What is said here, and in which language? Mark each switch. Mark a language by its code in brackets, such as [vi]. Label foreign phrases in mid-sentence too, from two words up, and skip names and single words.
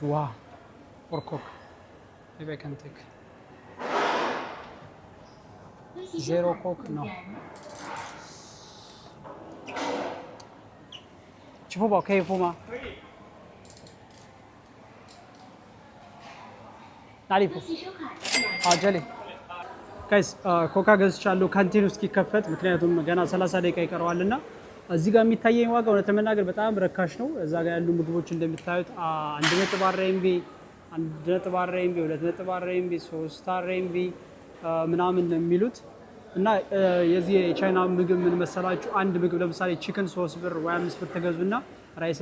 [en] ውሃ or Coke maybe I can take Zero Coke? No. [zh] 支付宝可以付吗？哪里付？ [am] 这里。ጋይስ ኮካ ገዝቻለሁ ካንቲን ውስጥ ይከፈት ምክንያቱም ገና 30 ደቂቃ ይቀረዋልና እዚህ ጋር የሚታየኝ ዋጋ እውነት ለመናገር በጣም ረካሽ ነው። እዛ ጋር ያሉ ምግቦች እንደምታዩት 1.4 RMB 1.4 RMB 2.4 RMB 3 RMB ምናምን ነው የሚሉት እና የዚህ የቻይና ምግብ ምን መሰላችሁ አንድ ምግብ ለምሳሌ ቺክን 3 ብር ወይ 5 ብር ተገዙና ራይስ